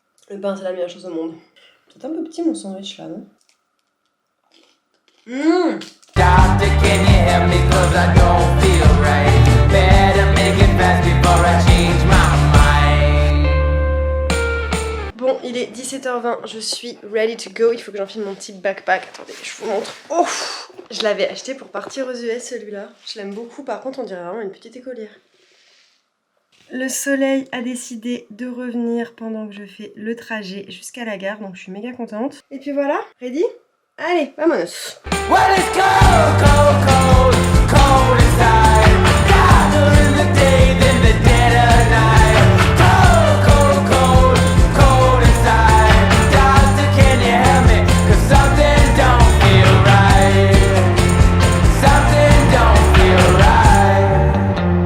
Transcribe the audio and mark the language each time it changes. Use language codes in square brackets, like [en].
[fr] Le pain c'est la meilleure chose au monde. C'est un peu petit mon sandwich là, non? [en] Doctor, can you help me 'cause I don't feel right. Better make it fast before I change my mind. [fr] Bon, il est 17h20, je suis [en] ready to go. [fr] Il faut que j'enfile mon petit backpack. Attendez, je vous montre. Oh, je l'avais acheté pour partir aux US celui-là. Je l'aime beaucoup, par contre on dirait vraiment une petite écolière. Le soleil a décidé de revenir pendant que je fais le trajet jusqu'à la gare, donc je suis méga contente. Et puis voilà, ready? Allez, vamonos! [en] Well, it's cold, cold, cold, cold inside. Colder in the day than the dead of night. Cold, cold, cold, cold inside. Doctor, can you help me? 'Cause something don't feel right. Something don't feel right.